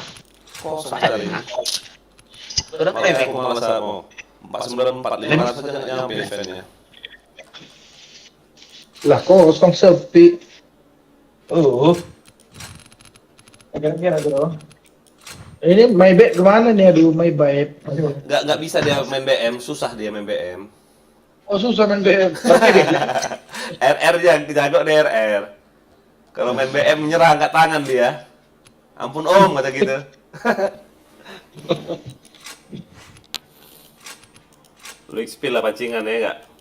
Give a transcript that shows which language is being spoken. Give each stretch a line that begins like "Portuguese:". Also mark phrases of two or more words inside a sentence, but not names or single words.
Indonesian: Kosong tadi. Udah Makanya bebek. aku malas mau 494 500 aja nggak nyampe eventnya. Lah kosong sepi. Kira-kira tuh. Ini
English: my bed
Indonesian: kemana nih? Aduh,
English: my bed.
Indonesian: Nggak bisa dia main BM, susah dia main BM. Oh susah main bed. RR yang dijago di RR. Kalau main BM menyerah angkat tangan dia. Ampun om, kata gitu. Lu XP lah pancingan ya enggak?